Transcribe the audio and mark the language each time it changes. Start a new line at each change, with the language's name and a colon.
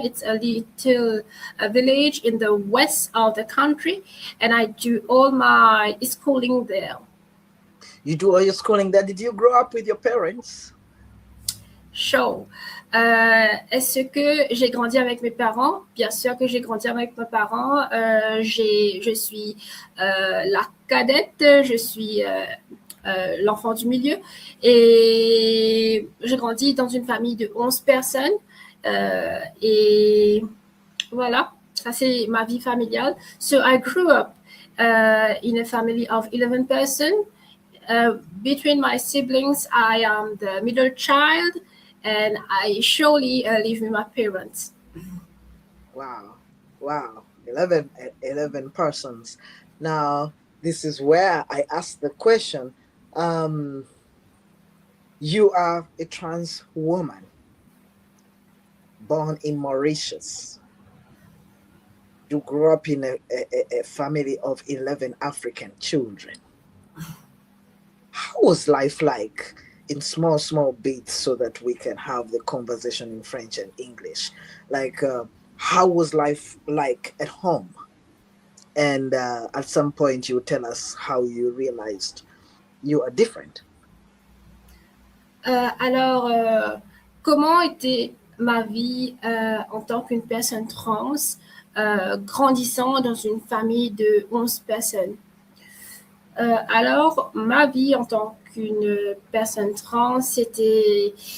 English: It's a little village in the west of the country, and I do all my schooling there. You do all your schooling there. Did you grow up with your parents? Sure.
French: Est-ce que j'ai grandi avec mes parents? Bien sûr que j'ai grandi avec mes parents. Je suis la cadette, je suis l'enfant du milieu, et j'ai grandi dans une famille de 11 personnes, et voilà, ça c'est ma vie familiale.
English: So I grew up in a family of 11 persons. Between my siblings, I am the middle child, and I surely live with my parents. Wow. 11 persons. Now, this is where I ask the question. You are a trans woman born in Mauritius. You grew up in a family of 11 African children. How was life like in small bits so that we can have the conversation in French and English? Like, how was life like at home? And at some point you tell us how you realized you are different.
French: Alors, comment était ma vie en tant qu'une personne trans, grandissant dans une famille de 11 personnes? Alors, ma vie en tant qu'une personne trans, c'était...